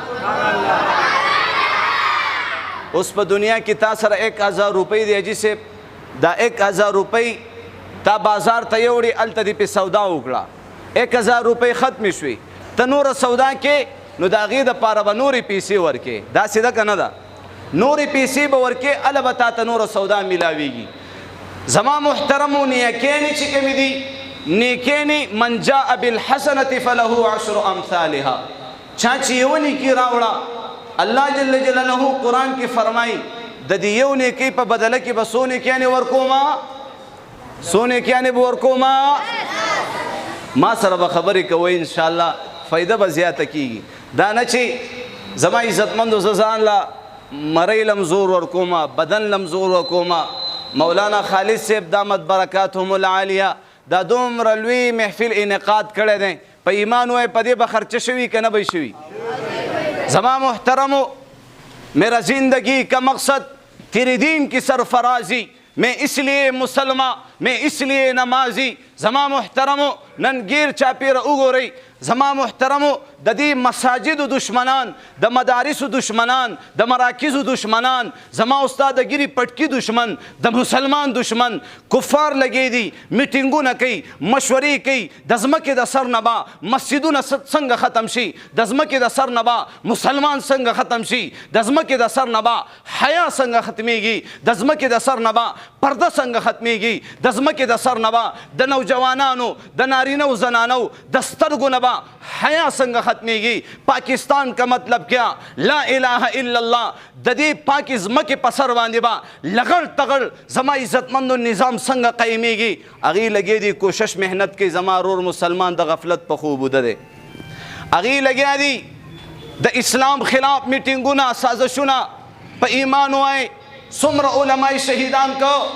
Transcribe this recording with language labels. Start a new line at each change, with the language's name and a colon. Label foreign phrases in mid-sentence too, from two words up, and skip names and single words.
Pashto: اوس په دنیا کې تا سره 1000 روپۍ دی حاجي صاحب، دا 1000 روپۍ تا بازار ته یوړې هلته دې پې سودا وکړه، 1000 روپۍ ختمې شوې، ته نوره سودا کې نو د هغې دپاره به نورې پیسې ورکې. داسې ده که نه ده؟ نورې پیسې به ورکې، هله به تا ته نوره سودا میلاویږي. زما محترمو نیکیانې چې کومې دي نیکیانې
Arabic: من جاء بالحسنة فله 10 امثالها.
Pashto: چا چې یو نیکی راوړه الله جل جلاله قرآن کې فرمایي د دې یو نیکی په بدله کې به څو نیکیانې ورکوما څو نیکیانې به ورکوما ما سره به خبرې کوئ انشاءالله فایده به زیاته کېږي دا نه چې زما عزتمندو زه ځان له مرۍ لم زور ورکوما بدن لم زور ورکوما مولانا خالد صاحب
Arabic: دامت برکاتهم العالیه
Pashto: دا دومره لوی محفل انعقاد کړی دی په ایمان وای په دې به خرچه شوي که نه به شوي زما محترمو
Urdu: میرا زندگی کا مقصد تیرے دین کی سرفرازی میں اس لیے مسلمان میں اس لیے نمازی
Pashto: زما محترمو نن گیر چاپیر وګورئ زما محترمو د دې مساجدو دشمنان د مدارسو دشمنان د مراکزو دشمنان زما استاد ګیری پټکی دشمن د مسلمان دشمن کفار لګی دي میټینګونه کوي مشورې کوي د ځمکې د سر نه به مسجدونه څنګه ختم شي د ځمکې د سر نه به مسلمان څنګه ختم شي د ځمکې د سر نه به حیا څنګه ختمیږي د ځمکې د سر نه به پرده څنګه ختمیږي د ځمکې د سر نه به د نوجوانانو د نارینه و زنانو د سترګو نه به حیا څنګه ختمیږي
Urdu: پاکستان کا مطلب کیا
Arabic: لا الہ الا اللہ
Pashto: د دې پاکي ځمکې په سر باندې به لغړ تغړ زما عزتمندو نظام څنګه قایمیږي هغې لګیا دي کوشش محنت کوي زما رور مسلمان د غفلت په خوب وده دی هغې لګیا دي د اسلام خلاف میټینګونه سازشونه په ایمان وای څومره علماء شهیدان کو